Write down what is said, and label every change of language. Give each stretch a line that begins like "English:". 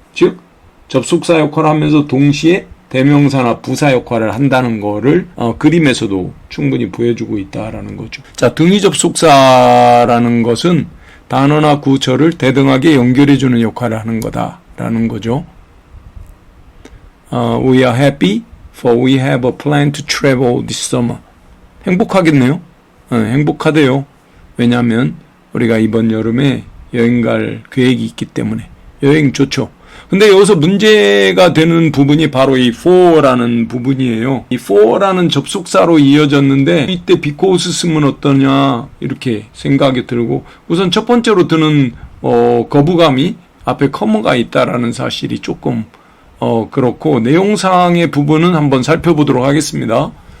Korean: 즉, 접속사 역할을 하면서 동시에 대명사나 부사 역할을 한다는 거를 그림에서도 충분히 보여주고 있다라는 거죠. 자, 등위 접속사라는 것은 단어나 구절을 대등하게 연결해주는 역할을 하는 거다라는 거죠.
English: We are happy for we have a plan to travel this summer.
Korean: 행복하겠네요. 행복하대요. 왜냐하면 우리가 이번 여름에 여행 갈 계획이 있기 때문에. 여행 좋죠. 근데 여기서 문제가 되는 부분이 바로 이 for라는 부분이에요. 이 for라는 접속사로 이어졌는데 이때 because 쓰면 어떠냐 이렇게 생각이 들고 우선 첫 번째로 드는 거부감이 앞에 커머가 있다라는 사실이 조금 그렇고 내용상의 부분은 한번 살펴보도록 하겠습니다.